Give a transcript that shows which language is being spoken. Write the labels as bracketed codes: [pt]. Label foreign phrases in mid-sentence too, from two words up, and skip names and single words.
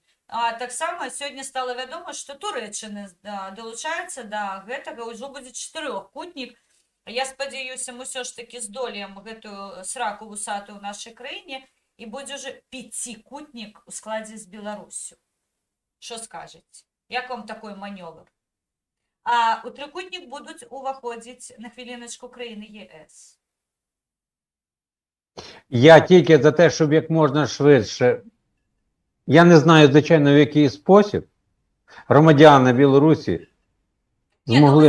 [be] Таксама сёння стала вядома, што Турэччына далучаецца да гэтага, ўжо будзе чатырохкутнік. Я спадзяюся, мы ўсё ж такі здолеем гэтую сраку вусатую ў нашай краіне, і будзе ўжо пяцікутнік у складзе з Беларуссю. [uk] Що скажете? Як вам такой маневр? А у трикутник будуть уваходити на хвилиночку країни ЄС. Я тільки за те, щоб як можна швидше, я не знаю, звичайно, в який спосіб громадяни Білорусі змогли...